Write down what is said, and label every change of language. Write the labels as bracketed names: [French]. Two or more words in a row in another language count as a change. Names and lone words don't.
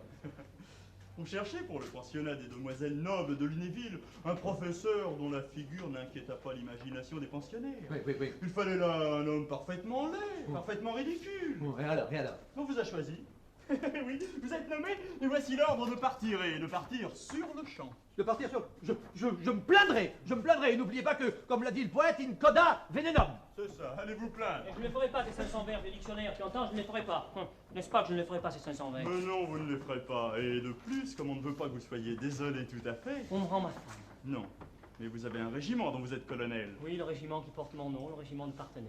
[French] On cherchait pour le pensionnat des demoiselles nobles de Lunéville un professeur dont la figure n'inquiéta pas l'imagination des pensionnaires. Oui. Il fallait là un homme parfaitement laid, parfaitement ridicule. Bon, et alors? On vous a choisi. Oui, vous êtes nommé, et voici l'ordre de partir, et de partir sur le champ. De partir sur... Je me plaindrai. Et n'oubliez pas que, comme l'a dit le poète, [Latin] in coda venenum. [French] C'est ça, allez vous plaindre. Et je ne les ferai pas, ces 500 vers du dictionnaire, tu entends, je ne les ferai pas. N'est-ce pas que je ne les ferai pas, ces 500 vers? Mais non, vous ne les ferez pas. Et de plus, comme on ne veut pas que vous soyez désolé tout à fait... On me rend ma femme. Non, mais vous avez un régiment dont vous êtes colonel. Oui, le régiment qui porte mon nom, le régiment de Parthenay.